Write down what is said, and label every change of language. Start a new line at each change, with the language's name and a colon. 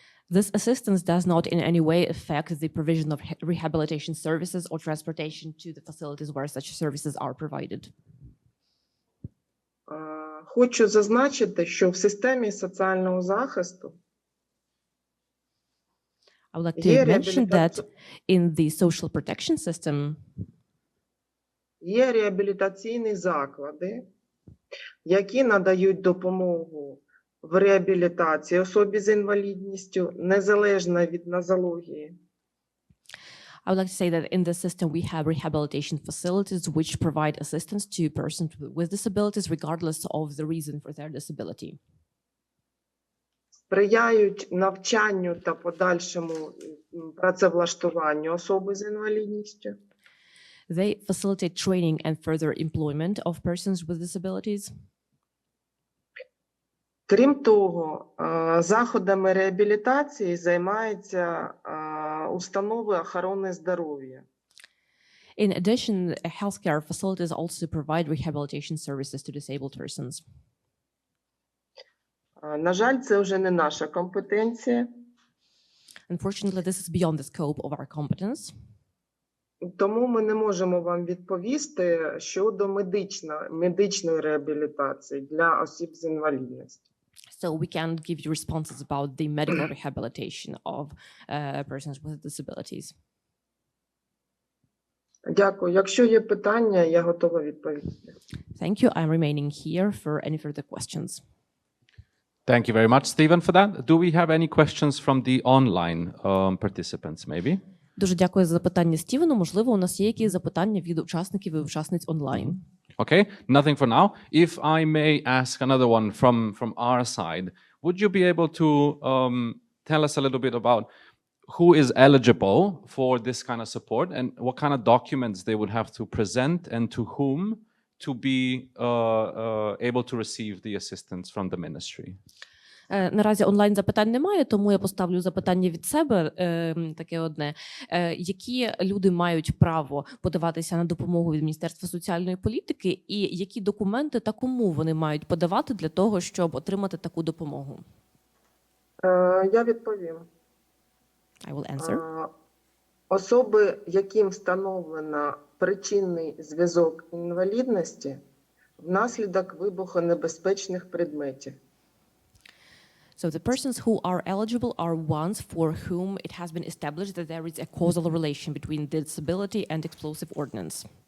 English: This assistance does not in any way affect the provision of rehabilitation services or transportation to the facilities where such services are provided.
Ukrainian: Хочу зазначити, що в системі соціального захисту
English: I would like to mention that in the social protection system,
Ukrainian: є реабілітаційні заклади, які надають допомогу в реабілітації особі з інвалідністю, незалежно від нозології.
English: I would like to say that in the system we have rehabilitation facilities which provide assistance to persons with disabilities regardless of the reason for their disability.
Ukrainian: Сприяють навчанню та подальшому працевлаштуванню особи з інвалідністю.
English: They facilitate training and further employment of persons with disabilities.
Ukrainian: Крім того, заходами реабілітації займаються установи охорони здоров'я.
English: In addition, healthcare facilities also provide rehabilitation services to disabled persons.
Ukrainian: На жаль, це вже не наша компетенція,
English: Unfortunately, this is beyond the scope of our competence.
Ukrainian: тому ми не можемо вам відповісти щодо медичної реабілітації для осіб з інвалідністю.
English: So we can't give you responses about the medical rehabilitation of persons with disabilities.
Ukrainian: Дякую. Якщо є питання, я готова відповісти.
English: Thank you. I'm remaining here for any further questions. Thank you very much, Stephen, for that. Do we have any questions from the online participants, maybe?
Ukrainian: Дуже дякую за запитання, Стівену. Можливо, у нас є якісь запитання від учасників і учасниць онлайн.
English: Okay, nothing for now. If I may ask another one from our side, would you be able to tell us a little bit about who is eligible for this kind of support and what kind of documents they would have to present and to whom to be able to receive the assistance from the ministry?
Ukrainian: Наразі онлайн запитань немає, тому я поставлю запитання від себе таке одне. Які люди мають право подаватися на допомогу від Міністерства соціальної політики і які документи та кому вони мають подавати для того, щоб отримати таку допомогу? Я відповім.
English: I will answer.
Ukrainian: Особи, яким встановлено причинний зв'язок інвалідності внаслідок вибухонебезпечних предметів.
English: So the persons who are eligible are ones for whom it has been established that there is a causal relation between disability and explosive ordnance.